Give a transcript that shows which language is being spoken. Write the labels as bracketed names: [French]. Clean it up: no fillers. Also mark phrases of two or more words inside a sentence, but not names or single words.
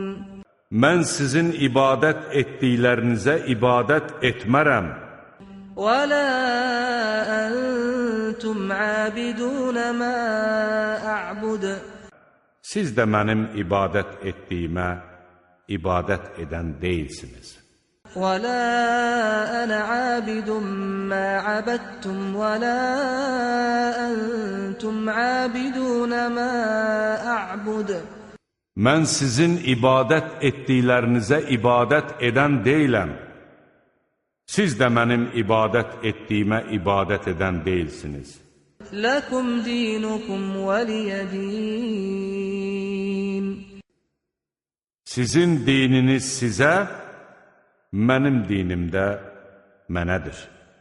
[Azerbaijani] mən sizin ibadət etdiklərinizə ibadət etmərəm. [Arabic] ولا أنتم عابدون ما أعبد. [Azerbaijani] Siz də mənim ibadət etdiyimə ibadət edən deyilsiniz. [Arabic] ولا أنا عابد ما عبدتم ولا أنتم عابدون ما أعبد. [Azerbaijani] Mən sizin ibadət etdiklərinizə ibadət edən deyiləm. Siz də mənim ibadət etdiyimə ibadət edən deyilsiniz. [Arabic] لكم دينكم ولي دين. [Azerbaijani] Sizin dininiz sizə, mənim dinim də mənədir.